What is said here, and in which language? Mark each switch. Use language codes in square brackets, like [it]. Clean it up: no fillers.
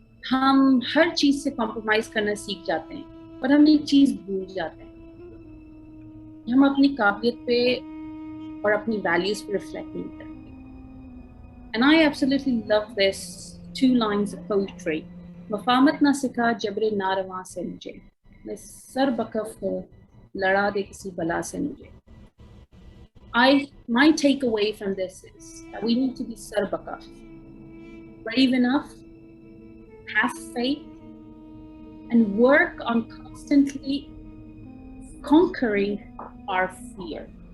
[hi] हम हर चीज़ से compromise करना सीख जाते हैं, पर हम एक चीज़ भूल जाते हैं. हम अपनी काबिलियत पे और अपनी values पे reflect नहीं करते. [en] And I absolutely love this 2 lines of poetry. [hi] मफामत ना सिखा जबरे नारवा से मुझे, मैं सर बकफ हूँ लड़ा दे किसी बला से मुझे. [en] My takeaway from this is that we need to be sar bakaf, brave enough, have faith, and work on constantly conquering our fear.